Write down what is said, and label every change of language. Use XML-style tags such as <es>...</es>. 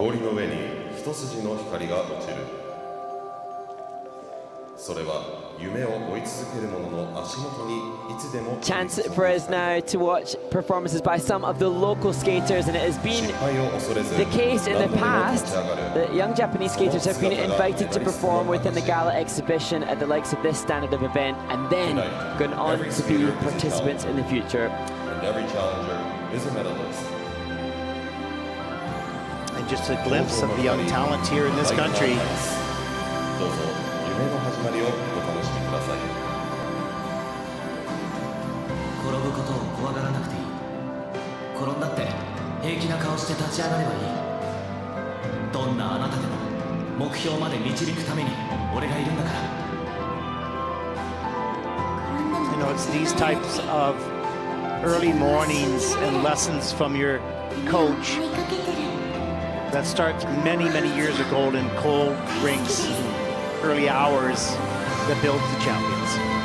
<ja>氷の上に一筋の光が落ちる。それは夢を追い続ける者の足元にいつでも。</ja> <en>Chance for us now to watch performances by some of the local skaters, and it has been the case in the past that young Japanese skaters have been invited to perform within the gala exhibition at the likes of this standard of event, and then gone on to be participants in the future. And every challenger is a medalist. And just a glimpse of the young talent here in this country.</en> <ja>どうぞ夢の始まりをお楽しみください。転ぶことを怖がらなくていい。転んだって平気な顔して立ち上がればいい。どんなあなたでも目標まで導くために俺がいるんだから。</ja> <en>You know, it's these types of early mornings and lessons from your coach that starts many, many years ago in cold rinks, early hours that builds the champions.</en>